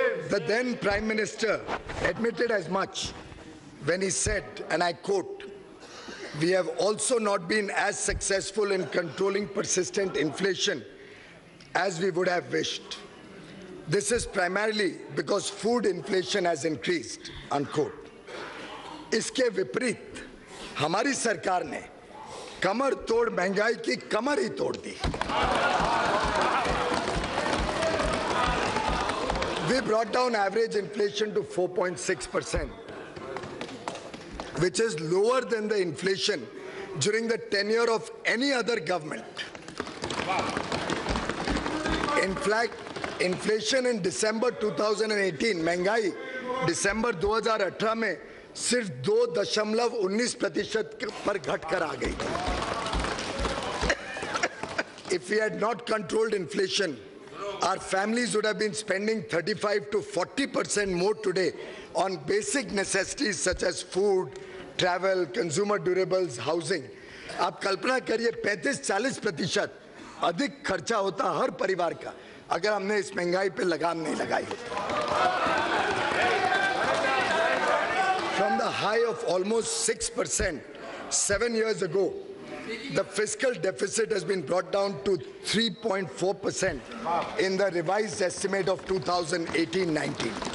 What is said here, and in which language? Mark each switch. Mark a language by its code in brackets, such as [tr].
[en] The then Prime Minister admitted as much when he said, and I quote, "We have also not been as successful in controlling persistent inflation as we would have wished. This is primarily because food inflation has increased," unquote. [hi] इसके विपरीत हमारी सरकार ने कमर तोड़ महंगाई की कमर ही तोड़ दी. [en] We brought down average inflation to 4.6%, which is lower than the inflation during the tenure of any other government. In fact, inflation in December 2018, [hi] महंगाई दिसंबर 2018 में सिर्फ 2.19% पर घटकर आ गई. [en] If we had not controlled inflation, our families would have been spending 35 to 40% more today on basic necessities such as food, travel, consumer durables, housing. [hi] आप कल्पना करिए 35-40% अधिक खर्चा होता हर परिवार का अगर हमने इस महंगाई पे लगाम नहीं लगाई. [en] From the high of almost 6% 7 years ago, the fiscal deficit has been brought down to 3.4% in the revised estimate of 2018-19.